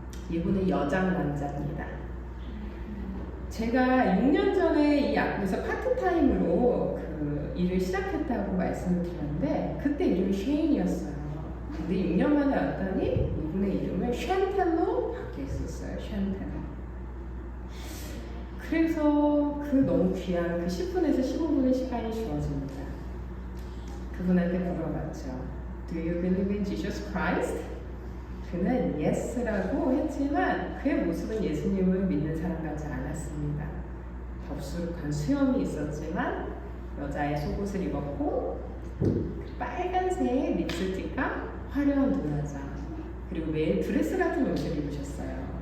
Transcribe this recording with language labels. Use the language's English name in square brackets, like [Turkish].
[Korean] 이분은 여장 남자입니다. 제가 6년 전에 이 약국에서 파트타임으로 그 일을 시작했다고 말씀을 드렸는데 그때 이름이 쉐인이었어요. 근데 6년 만에 왔더니 이분의 이름을 샨텔로 바뀌었어요. 샨텔로. 그래서 그 너무 귀한 그 10분에서 15분의 시간이 주어집니다. 그분한테 물어봤죠. [English] Do you believe in Jesus Christ? [Korean] 그는 Yes라고 했지만 그의 모습은 예수님을 믿는 사람 같지 않았습니다. 덥수룩한 수염이 있었지만 여자의 속옷을 입었고 빨간색 립스틱과 화려한 눈화장 그리고 매일 드레스 같은 옷을 입으셨어요.